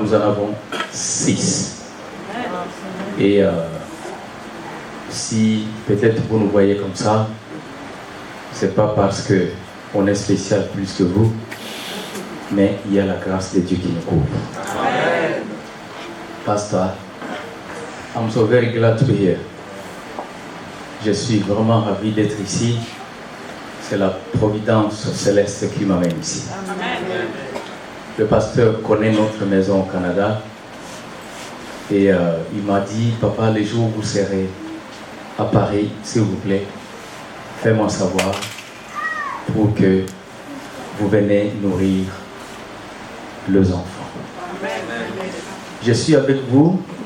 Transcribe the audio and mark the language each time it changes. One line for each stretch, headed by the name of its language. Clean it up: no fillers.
French: Nous en avons 6. Et si peut-être vous nous voyez comme ça, c'est pas parce qu'on est spécial plus que vous, mais il y a la grâce de Dieu qui nous couvre. Amen.
English: Pastor, I'm so very glad to be here.
French: Je suis vraiment ravi d'être ici. C'est la providence céleste qui m'amène ici. Amen. Le pasteur connaît notre maison au Canada et il m'a dit, papa, les jours où vous serez à Paris, s'il vous plaît, fais-moi savoir pour que vous venez nourrir les enfants. Je suis avec vous.